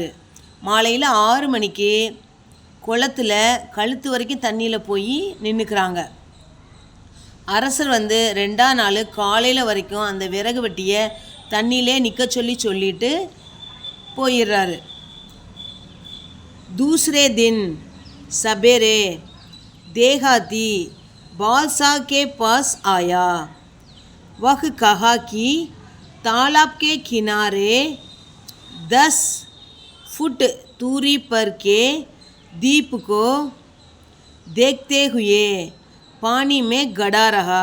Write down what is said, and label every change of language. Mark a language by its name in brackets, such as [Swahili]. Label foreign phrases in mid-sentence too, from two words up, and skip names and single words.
[Tamil] மாலையில் 6 மணிக்கு குளத்தில் கழுத்து வரைக்கும் தண்ணியில் போய் நின்றுக்கிறாங்க. அரசர் 2ஆம் நாள் காலையில் வரைக்கும் அந்த விறகு வெட்டியை தண்ணியிலே நிற்க சொல்லிட்டு போயிடுறாரு. [Hindi] दूसरे दिन सवेरे देहाती बादशाह के पास आया. वह कहा कि तालाब के किनारे 10 फुट दूरी पर के दीप को देखते हुए पानी में गड़ा रहा.